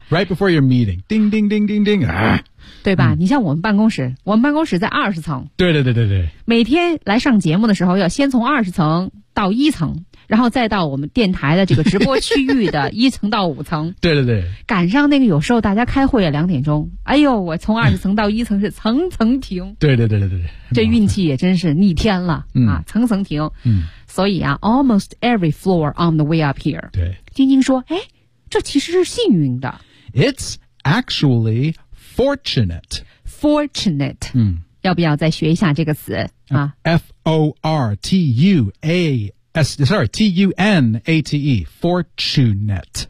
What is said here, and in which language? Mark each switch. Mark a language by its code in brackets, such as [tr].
[en] Right before your meeting, ding, ding, ding, ding, ding. [zh] 对吧？你像我们办公室，我们办公室在20层。对对对对对。每天来上节目的时候，要先从20层到1层。然后再到我们电台的这个直播区域的1层到5层。对对对。赶上那个有时候大家开会啊2点钟。哎呦我从20层到1层是层层停。对对对对对。这运气也真是逆天了、啊层层停。所以啊 [en] almost every floor on the way up here. [zh] 对。晶晶说哎这其实是幸运的。 [en] It's actually fortunate. fortunate. 嗯， [zh] 要不要再学一下这个词啊 [en] ？Fortunate. Fortunate.